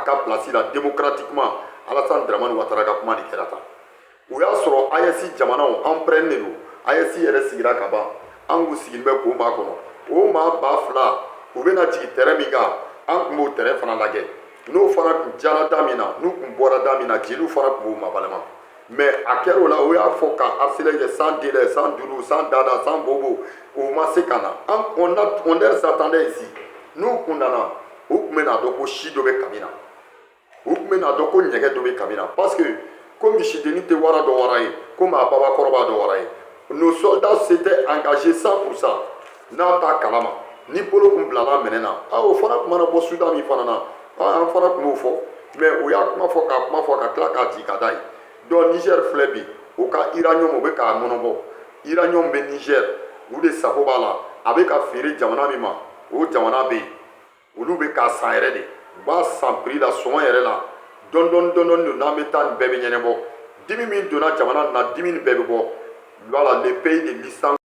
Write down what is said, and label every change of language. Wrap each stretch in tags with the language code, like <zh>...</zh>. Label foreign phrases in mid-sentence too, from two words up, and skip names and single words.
<bm>ka place la démocratiquement Alassane Dramane Ouattara ka kuma de kɛra tan o y'a sɔrɔ AES jamanaw an pɛrɛnnen don AES yɛrɛ sigira ka ban an k'u sigilen bɛ k'o maa kɔnɔ o maa 2000 u bɛna jigin terrain min kan an tun b'o terrain fana lajɛ n'o fana tun jara da min na n'u tun bɔra da min na jeliw fana tun b'o mabalama mais a kɛra o la o y'a fɔ ka harceler kɛ</bm> <fr>sans délai</fr> <bm>sans duru sans dada sans bobo o ma se ka na</bm> <fr>on les attendait ici</fr> <bm>n'u kun nana u tun bɛna dɔn ko si dɔ bɛ kami na u tun bɛna dɔn ko ɲɛgɛ dɔ bɛ kami na</bm> <fr>parce que</fr> <bm>ko misidennin tɛ wara dɔ wara ye ko maa babakɔrɔba dɔ wara ye</bm> <fr>nos soldats s'étaient engagés</fr> <bm>100% n'a t'a kalama ni bolo kun bilala minɛ na o fana tun mana bɔ Soudan min fana na an fana tun b'o fɔ mais u y'a kuma fɔ ka tila k'a jigin ka da ye donc Niger filɛ bi o ka uranium o bɛ k'a nɔnɔbɔ uranium bɛ Niger u de sago b'a la a bɛ ka feere jamana min ma o jamana bɛ yen olu bɛ k'a san yɛrɛ de u b'a san prix la sɔngɔ yɛrɛ la dɔɔni dɔɔni don n'an bɛ taa nin bɛɛ bɛ ɲɛnabɔ dimi min donna jamana na dimi nin bɛɛ bɛ bɔ</bm> <fr>voilà le pays de licence</fr>